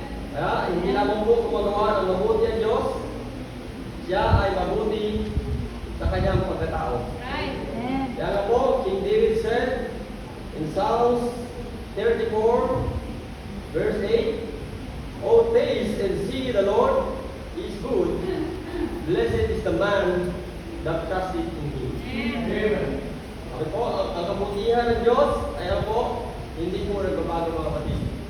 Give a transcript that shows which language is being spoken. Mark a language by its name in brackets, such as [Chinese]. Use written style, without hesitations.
[Filipino] Kaya, hindi lamang po kumagawa ng mabuti ang Diyos, siya ay mabuti sa kanyang pagkatao. [English] Right. [Filipino] Kaya nga po, [English] King David said in Psalms 34, verse 8, "O taste and see the Lord is good. Blessed is the man that trusteth in Him." Amen. [Filipino] Sabi po, ang kabutihan ng Diyos ay hindi po nagbabago mga kapatid.